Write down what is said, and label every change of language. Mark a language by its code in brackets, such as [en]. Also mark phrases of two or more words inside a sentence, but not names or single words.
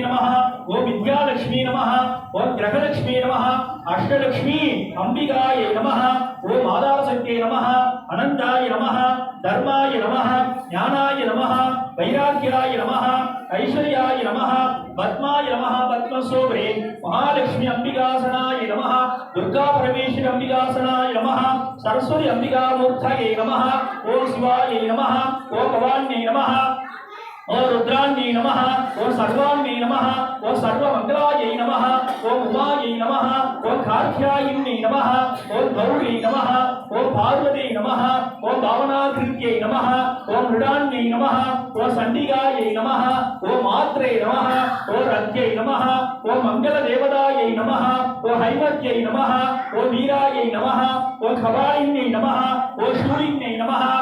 [sa] नमः ओम विद्यालक्ष्मी नमः ओम ग्रहलक्ष्मी नमः अष्टलक्ष्मी अंबिकाय नमः ओम आधारशक्ते नमः अनंताय नमः धर्माय नमः ज्ञानाय नमः वैराग्याय नमः ऐश्वर्याय नमः पद्माय नमः पद्मशोभे महालक्ष्मी अंबिकासनाय नमः दुर्गा परमेश्वरी अंबिकासनाय नमः सरस्वती अंबिका मूर्तये नमः ओम शिवाय नमः ओम भवान्यै नमः ओम् रुद्राण्यै नमः ओम् शर्वाण्यै नमः ओम् सर्वमङ्गलायै नमः ओम् उमायै नमः ओम् कात्यायन्यै नमः ओम् गौर्यै नमः ओम् पार्वत्यै नमः ओम् पावनाकृत्यै नमः ओम् मृडान्यै नमः ओम् चण्डिकायै नमः ओम् मात्रे नमः ओम् रत्यै नमः ओम् मङ्गल देवतायै नमः ओम् हैमवत्यै नमः ओम् वीरायै नमः ओम् कपालिन्यै नमः ओम् शूलिन्यै नमः